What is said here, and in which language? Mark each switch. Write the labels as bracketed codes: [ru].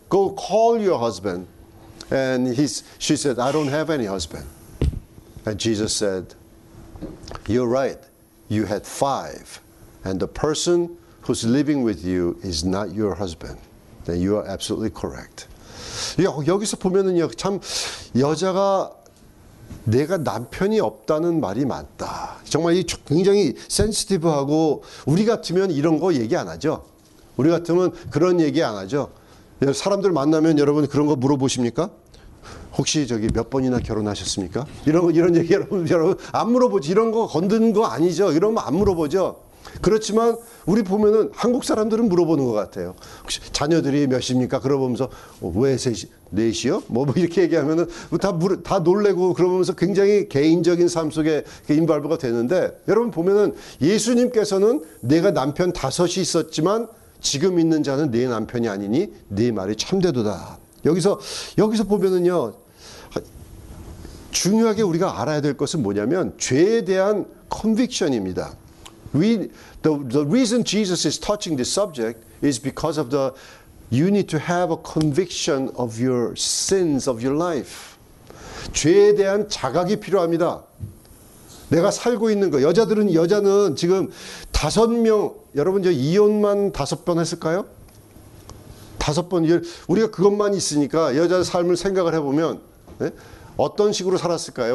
[en] Go call your husband. And she said, I don't have any husband. And Jesus said, you're right. You had 5. And the person who's living with you is not your husband. Then you are absolutely correct. [ko] 여기서 보면은요, 참 여자가 내가 남편이 없다는 말이 맞다. 정말 굉장히 센시티브하고, 우리 같으면 이런 거 얘기 안 하죠. 우리 같으면 그런 얘기 안 하죠. 사람들 만나면 여러분 그런 거 물어보십니까? 혹시 저기 몇 번이나 결혼하셨습니까? 이런 얘기 여러분 안 물어보지. 이런 거 건드는 거 아니죠. 이런 거 안 물어보죠. 그렇지만 우리 보면은 한국 사람들은 물어보는 것 같아요. 혹시 자녀들이 몇입니까? 그러면서 왜 4이요? 뭐 이렇게 얘기하면은 다 놀래고 그러면서 굉장히 개인적인 삶 속에 인발부가 되는데, 여러분 보면은 예수님께서는 내가 남편 5이 있었지만 지금 있는 자는 네 남편이 아니니 네 말이 참되도다. 여기서 보면은요, 중요하게 우리가 알아야 될 것은 뭐냐면 죄에 대한 conviction입니다. [en] The reason Jesus is touching this subject is because of the You need to have a conviction of your sins of your life. [ko] 죄에 대한 자각이 필요합니다. 내가 살고 있는 거. 여자는 지금 5명, 여러분 저 이혼만 5번 했을까요? 5번. 우리가 그것만 있으니까 여자 삶을 생각을 해보면 어떤 식으로 살았을까요?